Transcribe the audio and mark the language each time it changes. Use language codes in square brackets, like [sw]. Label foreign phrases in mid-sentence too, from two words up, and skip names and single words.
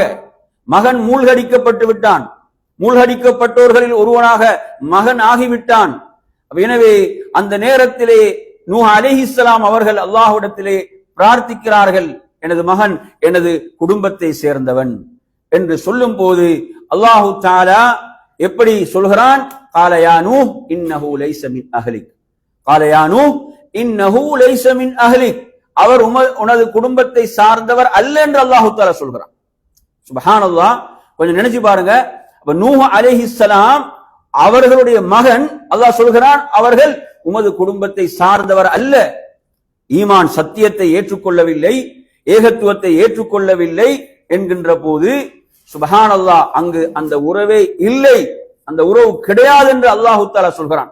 [ta] மகன் மூழ்கடிக்கப்பட்டு விட்டான், மூழ்கடிக்கப்பட்டோர்களில் ஒருவனாக மகன் ஆகிவிட்டான். எனவே அந்த நேரத்திலே நூஹ் அலைஹிஸ்ஸலாம் அவர்கள் அல்லாஹ்விடத்திலே பிரார்த்திக்கிறார்கள், எனது மகன் எனது குடும்பத்தை சேர்ந்தவன் என்று சொல்லும் போது [ar] الله تعالى [ta] எப்படி சொல்கிறான்? [ar] قال يا نوح انه ليس من اهلك قال يا نوح انه ليس من اهلك [ta] அவர் உனது குடும்பத்தை சார்ந்தவர் அல்ல என்று அல்லாஹு தஆலா சொல்கிறான். சுப்ஹானல்லாஹ். கொஞ்சம் நினைச்சு பாருங்க. அப்ப நூஹ் அலைஹிஸ்ஸலாம் அவர்களுடைய மகன், அல்லாஹ் சொல்கிறான் அவர்கள் உமது குடும்பத்தை சார்ந்தவர் அல்ல. ஈமான் சத்தியத்தை ஏற்றுக்கொள்ளவில்லை, ஏகத்துவத்தை ஏற்றுக்கொள்ளவில்லை என்கின்ற போது சுப்ஹானல்லாஹ், அங்கு அந்த உறவே இல்லை, அந்த உறவு கிடையாது என்று [ar] الله تعالى [ta] சொல்கிறான்.